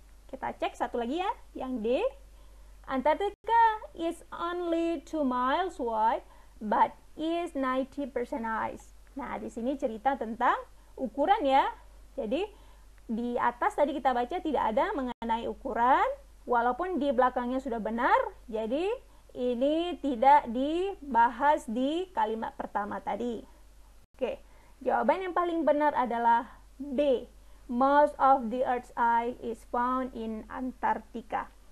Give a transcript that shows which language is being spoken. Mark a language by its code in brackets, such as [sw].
[id] Kita cek satu lagi ya, yang D. [en] Antarctica is only 2 miles wide, but is 90% ice. [id] Nah, di sini cerita tentang ukuran ya. Jadi, di atas tadi kita baca tidak ada mengenai ukuran, walaupun di belakangnya sudah benar, jadi ini tidak dibahas di kalimat pertama tadi. Oke, jawaban yang paling benar adalah B. [en] Most of the Earth's ice is found in Antarctica.